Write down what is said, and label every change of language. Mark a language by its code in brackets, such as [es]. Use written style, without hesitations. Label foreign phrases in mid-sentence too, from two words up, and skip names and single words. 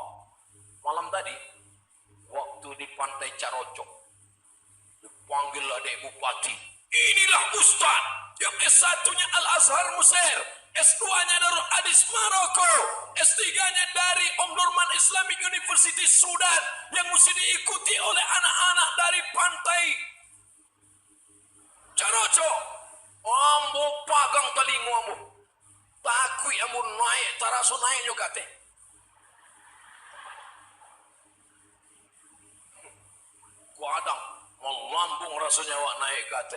[id] Malam tadi waktu di Pantai Carocok dipanggil adik bupati. Inilah Ustaz yang S1-nya Al-Azhar Mesir, S2-nya Darul Hadis Maroko, S3-nya dari Omdurman Islamic University Sudan, yang mesti diikuti oleh anak-anak dari Pantai Carocok. [min] Ambo pagang telingu ambo, takui ambo naik, taraso naik juga teh. Kuadang melambung rasanya awak naik kate.